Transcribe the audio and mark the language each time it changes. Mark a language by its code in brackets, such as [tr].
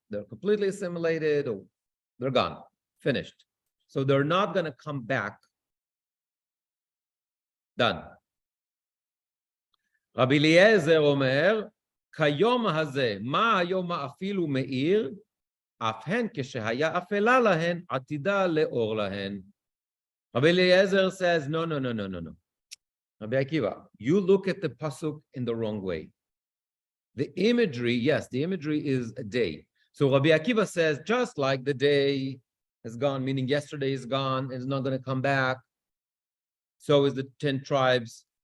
[en] They're completely assimilated, or they're gone, finished. So they're not going to come back. Done. [he] רבי אליעזר אומר, כיום הזה, מה היום האפיל ומאיר, אף הן כשהיה אפלה להן, עתידה לאור להן. [en] Rabbi Eliezer says, no. Rabbi Akiva, you look at the pasuk in the wrong way. The imagery, yes, the imagery is a day. So Rabbi Akiva says, just like the day is gone, meaning yesterday is gone, and it's not going to come back, so is the 10 tribes.